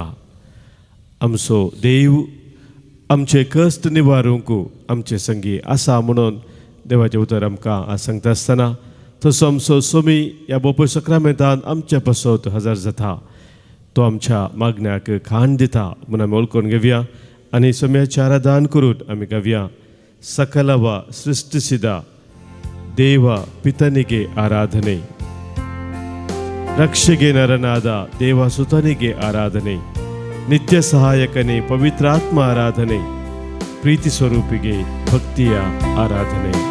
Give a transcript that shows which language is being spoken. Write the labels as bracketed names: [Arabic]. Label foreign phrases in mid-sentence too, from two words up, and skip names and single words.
[Konkani] आमचो देव आमचे कश्ट निवारूंक आमचे संगी आसा म्हणून देवाचें उतर आमकां आज सांगता आसतना तसो आमचो सोमी ह्या बोपय सक्रामेंतान आमच्या पासत हजर जाता. तो आमच्या मागण्याक खाण दिता म्हणून आमी वळखून घेवया आनी सोम्याचें आराधन करून आमी गावया. [Kannada] सकलव ಸೃಷ್ಟಿಸಿದ ದೇವ ಪಿತನಿಗೆ ಆರಾಧನೆ, ರಕ್ಷೆಗೆ ನರನಾದ ದೇವ ಸುತನಿಗೆ ಆರಾಧನೆ, ನಿತ್ಯ ಸಹಾಯಕನೇ ಪವಿತ್ರಾತ್ಮ ಆರಾಧನೆ, ಪ್ರೀತಿ ಸ್ವರೂಪಿಗೆ ಭಕ್ತಿಯ ಆರಾಧನೆ.